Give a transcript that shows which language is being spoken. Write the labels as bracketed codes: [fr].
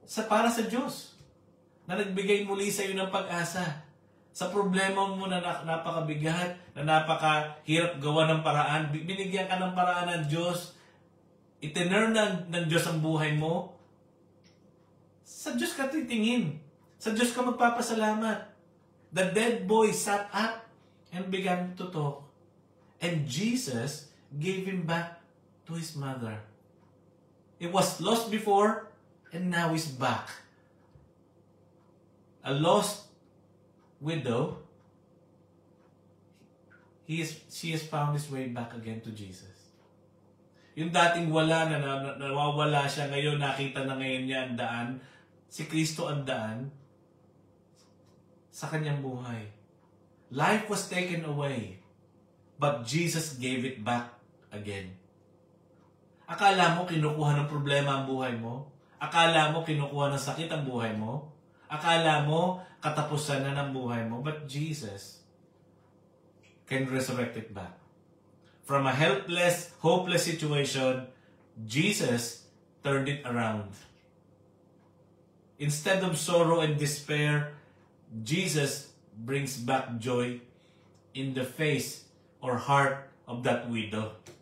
[tl] Para sa Diyos na nagbigay muli sa iyo ng pag-asa. Sa problema mo na napakabigat, na napakahirap gawa ng paraan, binigyan ka ng paraan ng Diyos. Itinerm ng Diyos ang buhay mo. Sa Diyos ka titingin. Sa Diyos ka magpapasalamat. [en] The dead boy sat up and began to talk. And Jesus gave him back to his mother. It was lost before, and now is back. A lost widow, she has found his way back again to Jesus. [tl] Yung dating wala na nawawala siya, ngayon nakita na ngayon niya ang daan. Si Kristo ang daan sa kanyang buhay. [en] Life was taken away, but Jesus gave it back again. [tl] Akala mo kinukuha ng problema ang buhay mo? Akala mo kinukuha ng sakit ang buhay mo? Akala mo katapusan na ng buhay mo? [en] But Jesus can resurrect it back. From a helpless, hopeless situation, Jesus turned it around. Instead of sorrow and despair, Jesus brings back joy in the face or heart of that widow.